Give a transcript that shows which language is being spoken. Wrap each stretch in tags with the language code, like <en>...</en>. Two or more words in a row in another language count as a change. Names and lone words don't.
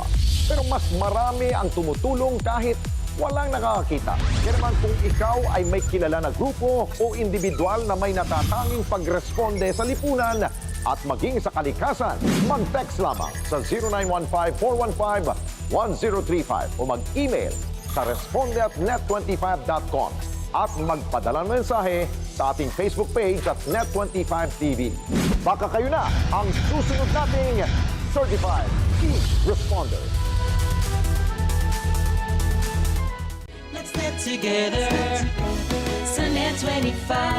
<tl>Pero mas marami ang tumutulong kahit walang nakakakita. Kaya naman kung ikaw ay may kilala na grupo o individual na may natatanging pagresponde sa lipunan at maging sa kalikasan, mag-text lamang sa 0915-415-1035 o mag-email sa responde@net25.com at magpadala ng mensahe sa ating Facebook page at NET25 TV. Baka kayo na ang susunod nating Certified Key Responder.</tl> <en>Let's net together sa NET25.</en>